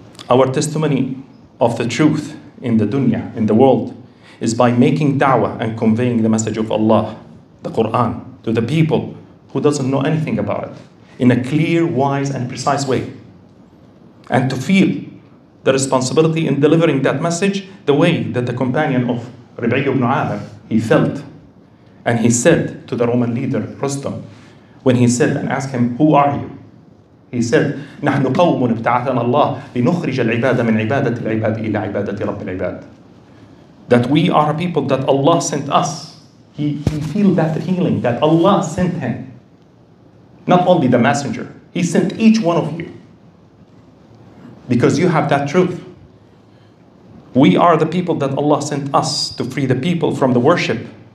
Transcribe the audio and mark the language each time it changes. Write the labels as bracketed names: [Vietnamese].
[English] Our testimony of the truth in the dunya, in the world, is by making da'wah and conveying the message of Allah, the Quran, to the people who doesn't know anything about it, in a clear, wise, and precise way. And to feel the responsibility in delivering that message the way that the companion of Rabi'i ibn Amir, he felt. And he said to the Roman leader, Rustam, when he said and asked him, who are you? He said, [Arabic] نحن قوم ابتعثنا الله لنخرج العباد من عبادة العباد إلى عبادة رب العباد. [English] That we are a people that Allah sent us. He feel that feeling that Allah sent him. Not only the messenger, He sent each one of you. Because you have that truth. We are the people that Allah sent us to free the people from the worship.